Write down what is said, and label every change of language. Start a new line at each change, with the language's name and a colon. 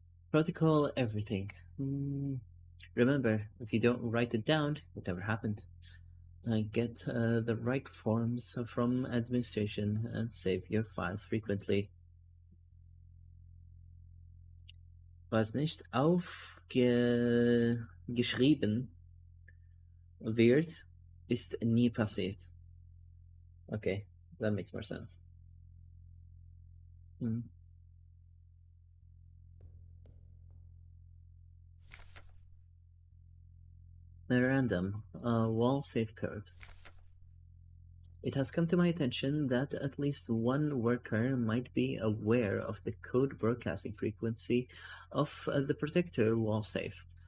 English: Protocol everything. Remember, if you don't write it down, it never happened. Get the right forms from administration and save your files frequently.
German: Was nicht aufgeschrieben wird, ist nie passiert.
English: Okay, that makes more sense. Memorandum, wall safe code. It has come to my attention that at least one worker might be aware of the code broadcasting frequency of the protector wall safe.